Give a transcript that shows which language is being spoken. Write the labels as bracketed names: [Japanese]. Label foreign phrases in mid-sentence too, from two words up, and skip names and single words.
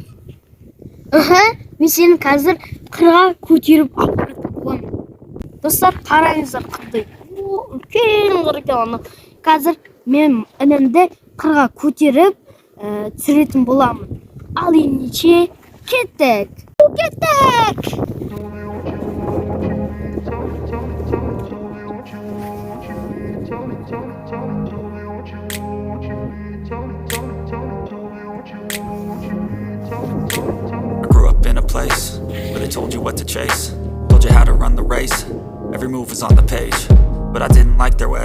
[Kazakh] Мен сені қазір қырға көтеріп аппағатып боламын. Достар, қараңыздар қырдай. Үлкен қыр екен. Қазір мен інімді қырға көтеріп түсіретін боламын. Ал ендеше кеттік. Кеттік! [English] Place where they told you what to chase, told you how to run the race, every move was on the page, but I didn't like their way.